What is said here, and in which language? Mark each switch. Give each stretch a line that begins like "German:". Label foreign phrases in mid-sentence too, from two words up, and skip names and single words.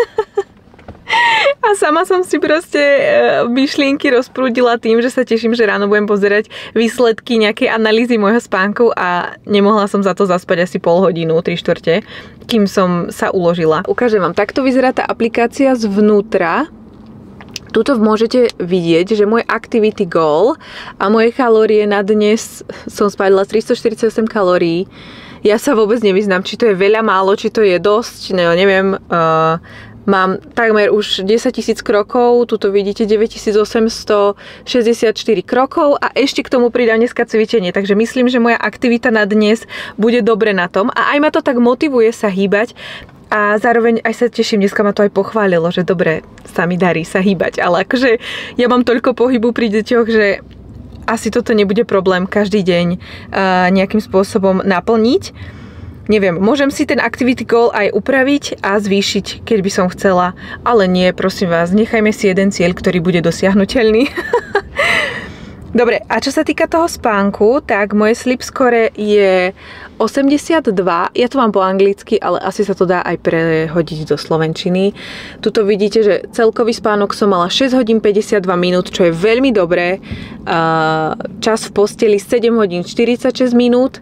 Slovak: A sama som si proste myšlienky rozprúdila tým, že sa teším, že ráno budem pozerať výsledky nejakej analýzy môjho spánku a nemohla som za to zaspať asi pol hodinu, 3/4, kým som sa uložila. Ukážem vám, takto vyzerá tá aplikácia zvnútra. Tuto môžete vidieť, že môj
English: activity goal
Slovak: a moje kalórie na dnes som spálila 348 kalórií. Ja sa vôbec nevyznám, či to je veľa, málo, či to je dosť, neviem. Mám takmer už 10 000 krokov, tuto vidíte 9864 krokov a ešte k tomu pridám dneska cvičenie, takže myslím, že moja aktivita na dnes bude dobre na tom a aj ma to tak motivuje sa hýbať a zároveň aj sa teším, dneska ma to aj pochválilo, že dobre sa mi darí sa hýbať, ale akože ja mám toľko pohybu pri deťoch, že asi toto nebude problém každý deň nejakým spôsobom naplniť. Neviem, môžem si ten
English: activity goal
Slovak: aj upraviť a zvýšiť, keď by som chcela, ale nie, prosím vás, nechajme si jeden cieľ, ktorý bude dosiahnuteľný. Dobre, a čo sa týka toho spánku, tak moje
English: sleep score
Slovak: je 82, ja to mám po anglicky, ale asi sa to dá aj prehodiť do slovenčiny. Tuto vidíte, že celkový spánok som mala 6 hodín 52 minút, čo je veľmi dobré. Čas v posteli 7 hodín 46 minút.